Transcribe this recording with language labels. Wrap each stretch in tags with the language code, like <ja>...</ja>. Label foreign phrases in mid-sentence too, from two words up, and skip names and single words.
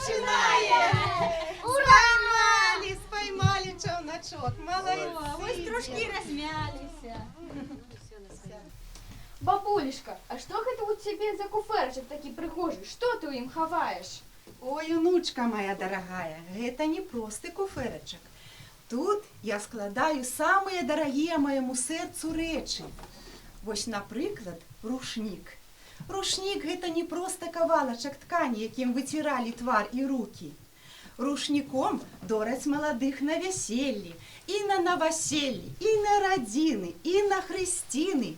<uk>Споймали човночок. Ось Молодці. трошки размялися.</uk> <ru>Бабулечка, а что это у тебя за куферчик такие прихожий? Что ты им ховаешь?</ru> <be>Ой, унучка моя дорогая, гэта не просты куферачак. Тут я складаю самыя дарагія майму сэрцу рэчы. Вось, напрыклад, рушнік. Рушнік гэта не проста кавалачак ткані, якім выціралі твар і рукі. Рушніком дораць маладых на вяселлі, і на наваселлі, і на радзіны, і на хрысціны.</be>